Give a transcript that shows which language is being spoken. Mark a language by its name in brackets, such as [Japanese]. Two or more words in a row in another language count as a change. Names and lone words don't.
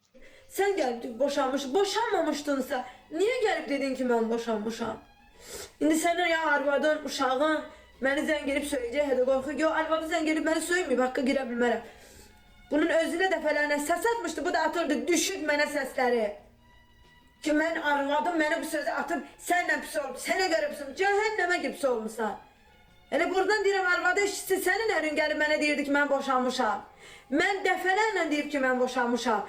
[Turkish] Sen gelip boşanmamışdınsa niye gelip dedin ki ben boşanmışam? İndi senden ya [Azerbaijani] arvadın, uşağın [Turkish] beni zəng gelip söyleyecek hadi korku. Yo arvadı zəng gelip beni söylemiyor. [Azerbaijani] Hakkı girə bilmərəm. Bunun özüne dəfələrlə səs atmışdı. Bu da atırdı düşük mənə səsləri. Ki mən arvadım məni bu sözü atıb sənlə pis olub. Sənə görə pis olub. Cəhənnəmə gibi pis olmuşsan. Elə buradan deyirəm arvadı eşitsin. Sənin ərin gəlib mənə deyirdi ki mən boşanmışam. Mən dəfələrlə deyib ki mən boşanmışam.